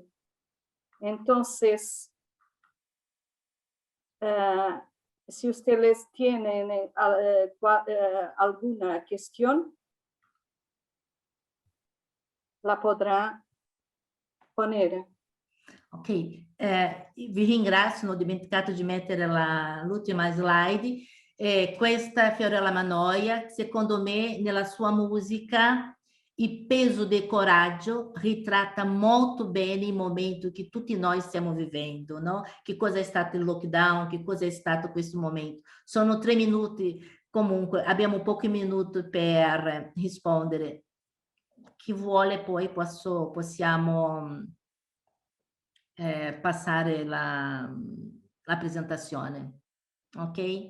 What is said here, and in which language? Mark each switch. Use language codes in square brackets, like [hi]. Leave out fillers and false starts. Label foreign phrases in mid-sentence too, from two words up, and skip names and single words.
[es] Entonces, si ustedes tienen alguna cuestión, la podrá poner. [it] Ok, vi ringrazio, non ho dimenticato di mettere l'ultima slide. Questa è Fiorella Mannoia, secondo me nella sua musica il peso del coraggio ritratta molto bene il momento che tutti noi stiamo vivendo, no? Che cosa è stato il lockdown, che cosa è stato questo momento. Sono 3 minuti, comunque abbiamo pochi minuti per rispondere. Chi vuole poi possiamo passare la presentazione, ok?